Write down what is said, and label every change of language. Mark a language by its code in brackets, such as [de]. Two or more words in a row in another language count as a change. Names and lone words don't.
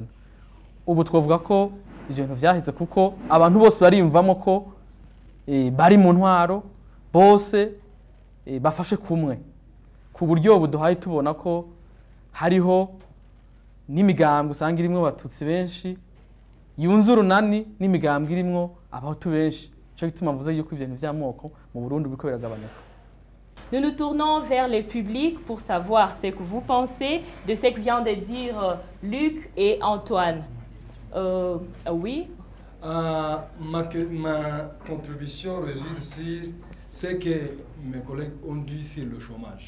[rn] Ubu twovuga ko ivyo bintu vyaheze kuko abantu bose barimvamo ko bari mu ntwaro bose bafashe kumwe ku buryo buduhaye tubona ko hariho n'imigambwe usanga irimwo abatutsi benshi yunze urunani n'imigambwe irimwo abahutu benshi cyo gituma mvuze yuko ibintu by'amoko mu Burundi biko biragabanuka. [fr] Nous nous tournons vers le public pour savoir ce que vous pensez de ce que vient de dire Luc et Antoine. Oui. Ma contribution réside sur ce que mes collègues ont dit sur le chômage.